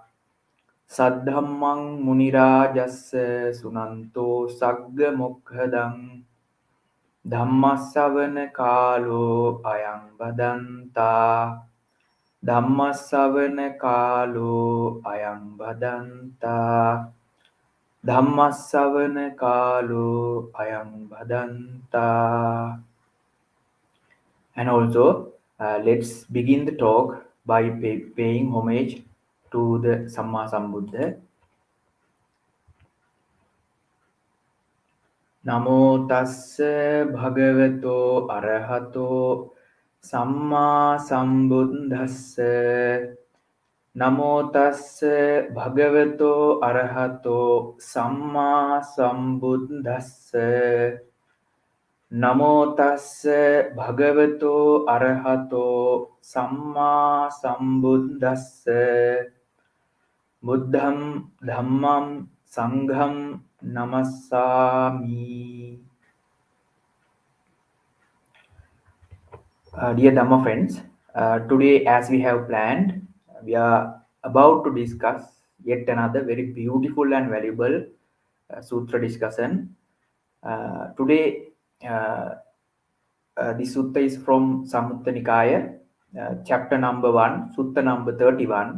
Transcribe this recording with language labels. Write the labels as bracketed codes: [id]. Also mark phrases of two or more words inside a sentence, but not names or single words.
[pi] Saddhammang Munirajassa Sunanto Sagga Mukhadang Dhammasavana Kalo Ayang Badanta Dhammasavana Kalo Ayang Badanta Dhammasavana Kalo Ayang Badanta. [en] And also, let's begin the talk by paying homage to the [pi] Samma Sambuddha. Namo tassa bhagavato arahato samma sambuddhassa. Namo tassa bhagavato arahato samma sambuddhassa. Namo tassa bhagavato arahato samma sambuddhassa. Buddham dhammam sangham namassami. [en] Dear Dhamma friends, today as we have planned, we are about to discuss yet another very beautiful and valuable sutra discussion. Today, the sutta is from Samyutta Nikaya, chapter number 1, sutta number 31.